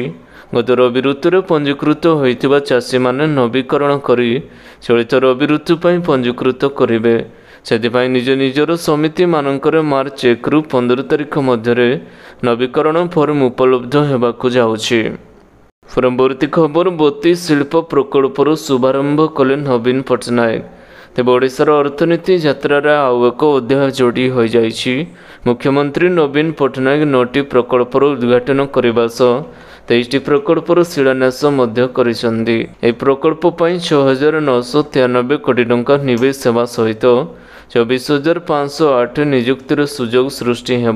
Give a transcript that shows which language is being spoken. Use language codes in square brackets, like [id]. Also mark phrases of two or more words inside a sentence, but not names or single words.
[or] ଗତ ରବି ଋତୁ ପଞ୍ଜୀକୃତ ହୋଇଥିବା ଚାଷୀ ମାନେ ନବୀକରଣ କରି ଚଳିତ ରବି ଋତୁ ପାଇଁ ପଞ୍ଜୀକୃତ କରିବେ। ସେଥିପାଇଁ ନିଜ ନିଜର ସମିତି ମାନଙ୍କର ମାର୍ଚ୍ଚ 1 ରୁ 15 ତାରିଖ ମଧ୍ୟ ନବୀକରଣ ଫର୍ମ ଉପଲବ୍ଧ ହେବାକୁ ଯାଉଛି। ପରବର୍ତ୍ତୀ ଖବର 32 ଶିଳ୍ପ ପ୍ରକଳ୍ପର ଶୁଭାରମ୍ଭ କଲେ ନବୀନ ପଟ୍ଟନାୟକ। ତେବେ ଓଡ଼ିଶାର ଅର୍ଥନୀତି ଯାତ୍ରାରେ ଆଉ ଏକ ଅଧ୍ୟାୟ ଯୋଡ଼ି ହୋଇଯାଇଛି। ମୁଖ୍ୟମନ୍ତ୍ରୀ ନବୀନ ପଟ୍ଟନାୟକ 9ଟି ପ୍ରକଳ୍ପର ଉଦ୍ଘାଟନ କରିବା ସହ 23ଟି ପ୍ରକଳ୍ପର ଶିଳାନ୍ୟାସ ମଧ୍ୟ କରିଛନ୍ତି। ଏହି ପ୍ରକଳ୍ପ ପାଇଁ 6,993 କୋଟି ଟଙ୍କା ନିବେଶ ହେବା ସହିତ 24,508 ନିଯୁକ୍ତିର ସୁଯୋଗ ସୃଷ୍ଟି ହେବ।